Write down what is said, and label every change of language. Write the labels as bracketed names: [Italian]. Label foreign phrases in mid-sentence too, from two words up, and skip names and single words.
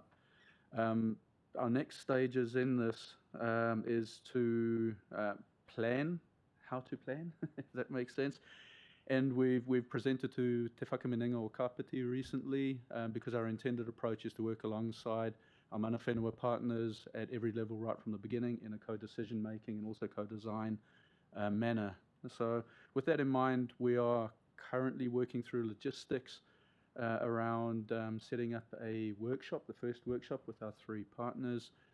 [English] Our next stages in this is to plan how to plan, if that makes sense. And we've presented to Te Whakaminenga o Kapiti recently because our intended approach is to work alongside our [Māori] mana whenua [English] partners at every level right from the beginning in a co-decision making and also co-design manner. So with that in mind, we are currently working through logistics around setting up a workshop, the first workshop with our 3 partners.